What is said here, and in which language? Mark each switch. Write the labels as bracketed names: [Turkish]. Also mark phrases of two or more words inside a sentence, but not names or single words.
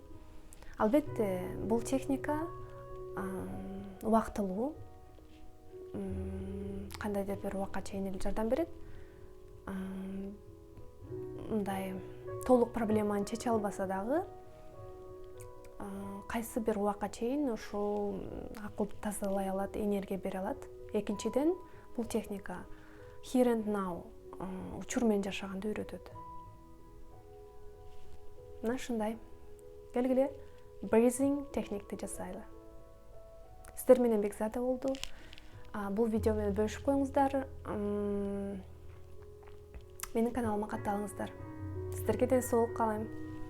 [Kyrgyz] Албетте, бул техника убактылуу, кандайдыр бир убакка чейин эле жардам берет. Мындай толук проблеманы чече албаса дагы кайсы бир убакка чейин ушул акылды тазалай алат, энергия бере алат. Экинчиден, бул техника [English] here and now [Kyrgyz] учур менен жашаганды үйрөтөт. Мына ушундай. Келгиле breathing техникти жасайлы. Сиздер менен Бекзада болду. Бул видео менен бөлүшүп коюңуздар. Менин каналыма катталыңыздар. Сиздерге ден соолук каалайм.